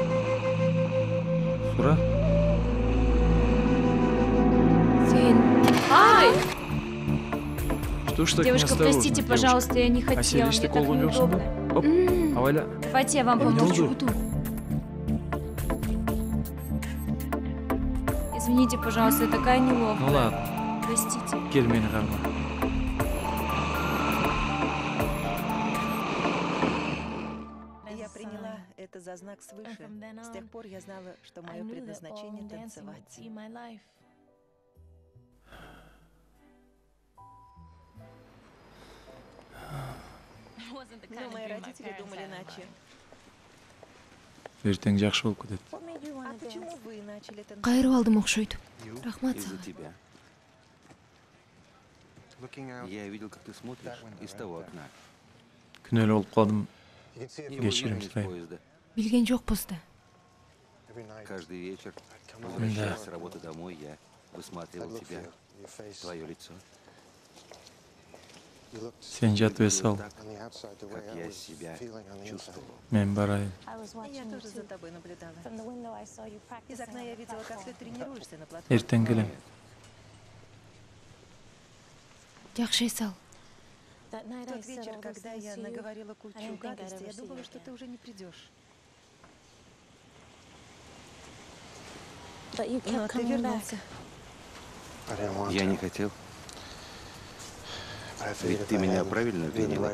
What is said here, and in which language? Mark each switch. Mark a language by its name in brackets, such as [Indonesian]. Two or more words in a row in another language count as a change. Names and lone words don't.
[Kyrgyz] Сура. Сен... Ай! [Russian] Что ж так Девушка, неосторожно, простите, пожалуйста, я не девушка? хотела, [Kyrgyz] А сен [Russian] мне так неудобно. Оп, авайла. Давайте я вам [Kyrgyz] Эмне [Russian] помогу. [Kyrgyz] болду? [Russian] Извините, пожалуйста, я такая неловкая. Ну ладно, Простите. [Kyrgyz] кел мени карма. [Russian] Я приняла это за знак свыше. С тех пор я знала, что мое предназначение — танцевать. Но мои родители думали иначе. [Kyrgyz] Эртең жакшы болуп кетет. [Russian] А почему вы начали танцевать? [Kyrgyz] Кайрып алдым окшойт. Рахмат [Russian] Из-за [Kyrgyz] сага. [Russian] тебя. Я видел, как ты смотришь из того окна. [Kyrgyz] Күнөөлүү болуп калдым. [Russian] Не [Kyrgyz] Кечирим [Russian] выходишь из [Kyrgyz] сурайм. [Russian] поезда. [Kyrgyz] Билген жокпуз да. [Russian] Каждый вечер, возвращаясь с работы домой, я высматривал тебя, твое лицо. [Kyrgyz] Сен жатып эс ал. [Russian] Так, как я себя чувствовал. [Kyrgyz] Мен барайын. [Russian] Я тоже за тобой наблюдала. Из окна я видела, как ты тренируешься на платформе. [Kyrgyz] Эртең келем. Жакшы эс ал. [Russian] В тот вечер, когда я наговорила кучу гадости, я думала, что ты уже не придешь. Но ты вернулся. Я не хотел. Ведь ты меня правильно обвинила.